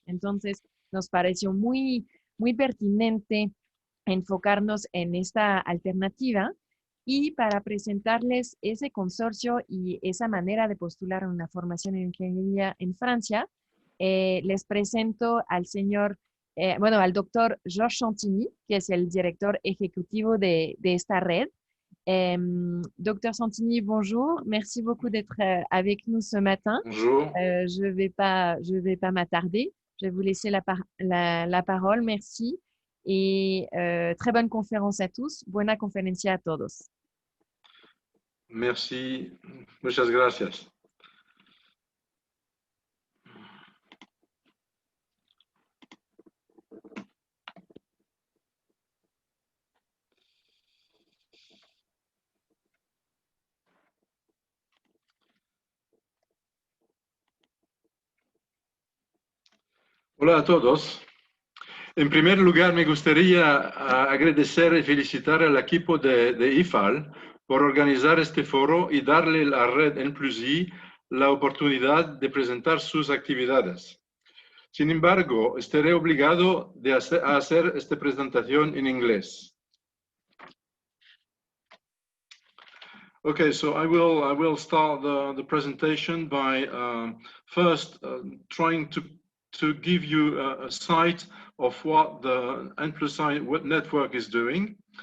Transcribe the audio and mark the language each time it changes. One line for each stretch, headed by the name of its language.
Spanish: Entonces, nos pareció muy pertinente enfocarnos en esta alternativa y para presentarles ese consorcio y esa manera de postular una formación en ingeniería en Francia, les presento al al doctor Georges Santini, que es el director ejecutivo de esta red.
French: Docteur Santini, bonjour. Merci beaucoup d'être avec nous ce matin. Bonjour. Je vais pas m'attarder. Je vais vous laisser la parole. Merci. Y très bonne conférence a tous.
Spanish: Buena conferencia a todos. Merci. Muchas gracias. Hola a todos. En primer lugar, me gustaría agradecer y felicitar al equipo de IFAL por organizar este foro y darle a la Red N+i la oportunidad de presentar sus actividades. Sin embargo, estaré obligado a hacer esta presentación en inglés.
English: Okay, so I will start the presentation by first trying to give you a sight of what the N+i network is doing.